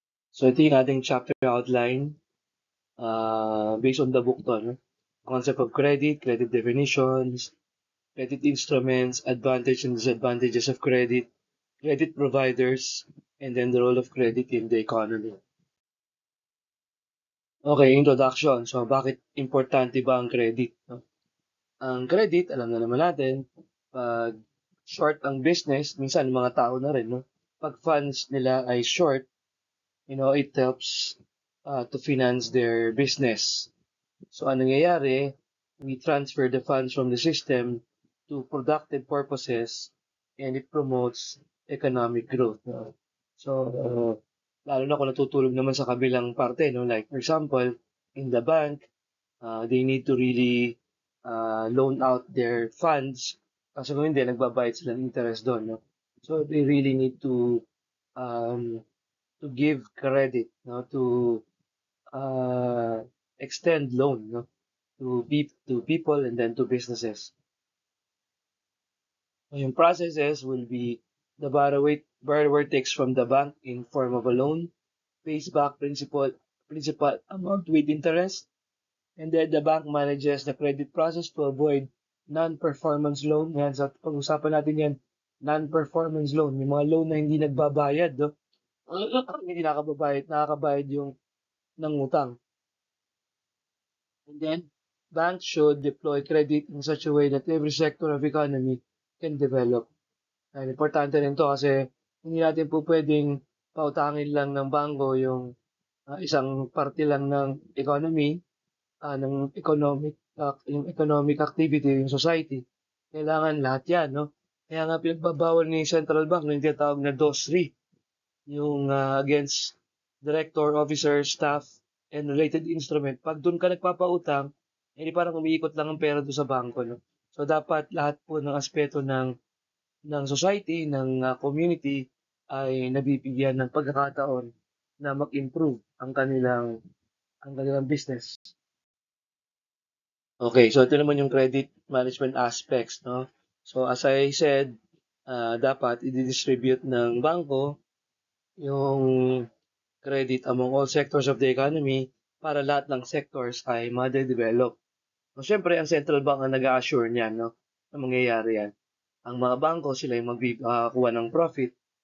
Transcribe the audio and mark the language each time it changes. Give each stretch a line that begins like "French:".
Filipino: So ito yung ating chapter outline based on the book to. No?
English: Concept of credit, credit definitions, credit instruments, advantage and disadvantages of credit providers, and then the role of credit in the economy. Okay, introduction.
Filipino: So, bakit importante ba ang credit? No? Ang credit, alam na naman natin, pag short ang business, minsan mga tao na rin, no? Pag funds nila ay short,
English: it helps to finance their business.
Filipino: So, anong nangyayari?
English: We transfer the funds from the system to productive purposes and it promotes economic growth. No?
Filipino: So, lalo na kung natutulog naman sa kabilang parte, no?
English: Like, for example, in the bank, they need to really loan out their funds
Filipino: kasi kung hindi, nagbabayad sila ng interest doon.
English: No? So, they really need um, to give credit, no? To uh, extend loan, no? To people and then to businesses. So, yung processes will be the borrower takes from the bank in form of a loan, pays back principal amount with interest, and then the bank manages the credit process to avoid non-performance loan.
Filipino: Yan, sa pag-usapan natin yan, non-performance loan. Yung mga loan na hindi nagbabayad, no? Hindi nakakabayad yung ng utang.
English: And then, banks should deploy credit in such a way that every sector of economy can develop.
Filipino: And importante rin to kasi hindi natin po pwedeng pautangin lang ng bangko yung isang parte lang ng economy yung economic activity, yung society. Kailangan lahat yan, no? Kaya nga pinagbabawal ni Central Bank yung tinatawag na DOS-3, yung against director, officer, staff, and related instrument. Pag doon ka nagpapautang, hindi parang umiikot lang ang pera doon sa bangko, no? So dapat lahat po ng aspeto ng society, ng community ay nabibigyan ng pagkakataon na mag-improve ang kanilang business.
English: Okay, so ito naman yung credit management aspects, no? So as I said,
Filipino: dapat i-distribute ng bangko yung
English: credit among all sectors of the economy
Filipino: para lahat ng sectors ay ma-develop. So syempre, ang central bank ang nag-assure niyan, no? Na mangyayari yan. Ang mga bangko, sila yung magkuha ng profit.